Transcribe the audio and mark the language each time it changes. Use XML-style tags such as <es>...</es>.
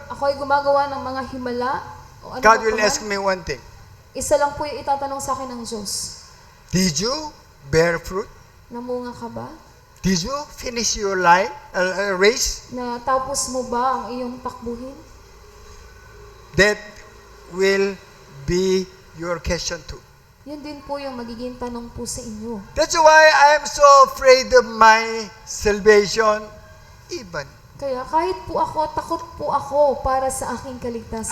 <tl>Ako ay gumagawa ng mga himala. O ano</tl> <en>God</en> <tl>ba</tl> <en>will</en> <tl>po man.</tl> <en>ask me one thing.</en> <tl>Isa lang po yung itatanong sa akin ng Diyos.</tl> <en>Did you bear fruit?</en> <tl>Namunga ka ba?</tl> <en>Did you finish your race?</en> <tl>Natapos mo ba ang iyong takbuhin?</tl> <en>That will be your question too.</en> <tl>Yun din po yung magiging tanong po sa inyo.</tl> <en>That's why I am so afraid of my salvation even.</en> <tl>Kaya kahit po ako, takot po ako para sa aking kaligtasan.</tl>